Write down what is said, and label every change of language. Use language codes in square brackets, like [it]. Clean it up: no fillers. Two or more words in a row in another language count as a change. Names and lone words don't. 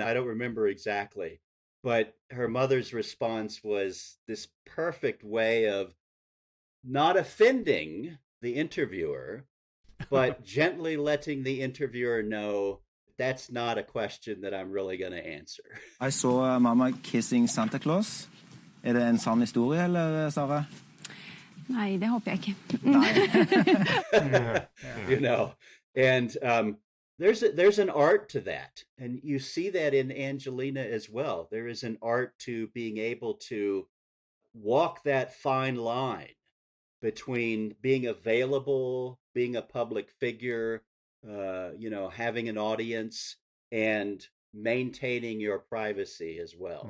[en] I don't remember exactly. But her mother's response was this perfect way of not offending the interviewer, but gently letting the interviewer know that's not a question that I'm really going to answer. I saw Mama kissing Santa Claus. [no] Er det en sann historie, eller, Sara? Nei, det håper jeg ikke. [en] And there's an art to that. And you see that in Angelina as well. There is an art to being able to walk that fine line between being available, being a public figure, having an audience, and maintaining your privacy as well.